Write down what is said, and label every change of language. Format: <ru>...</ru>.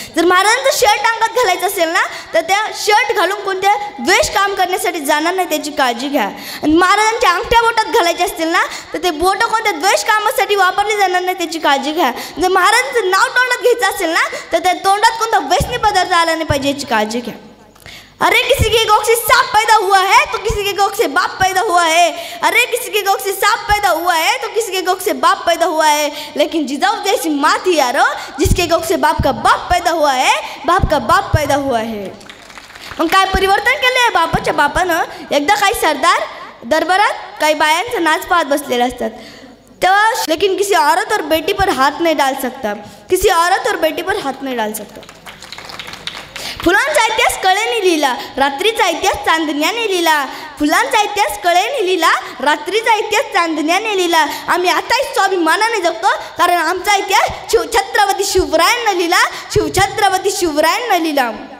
<mr>जर महाराजांचं शर्ट अंगात घालायचं असेल ना तर त्या शर्ट घालून कोणत्या द्वेष काम करण्यासाठी जाणार नाही त्याची काळजी घ्या. आणि महाराजांच्या अंगठ्या बोटात घालायचे असतील ना तर ते बोटं कोणत्या द्वेष कामासाठी वापरले जाणार नाही त्याची काळजी घ्या. जर महाराजांचं नाव तोंडात घ्यायचं असेल ना तर त्या तोंडात कोणता व्यसनी पदार्थ आला नाही पाहिजे याची काळजी घ्या.</mr> <hi>अरे किसी के गोख से सांप पैदा हुआ है तो किसी के गोख से बाप पैदा हुआ है. अरे किसी के गोख से सांप पैदा हुआ है तो किसी के गोख से बाप पैदा हुआ है. लेकिन जिजाऊ जैसी माँ थी यारो जिसके गोख से बाप का बाप पैदा हुआ है, बाप का बाप पैदा हुआ है.</hi> <mr>मग काय परिवर्तन केलं आहे बापाच्या बापानं? एकदा काही सरदार दरबारात काही बायांचा नाच पाहत बसलेले असतात तेव्हा</mr> <hi>लेकिन किसी औरत और बेटी पर हाथ नहीं डाल सकता, किसी औरत और बेटी पर हाथ नहीं डाल सकता.</hi> <mr>फुलांचा इतिहास कळेने लिहिला, रात्रीचा इतिहास चांदण्याने लिहिला. फुलांचा इतिहास कळेने लिहिला, रात्रीचा इतिहास चांदण्याने लिहिला. आम्ही आताही स्वाभिमानाने जगतो कारण आमचा इतिहास छत्रपती शिवरायांना लिहिला, छत्रपती शिवरायांना लिहिला.</mr>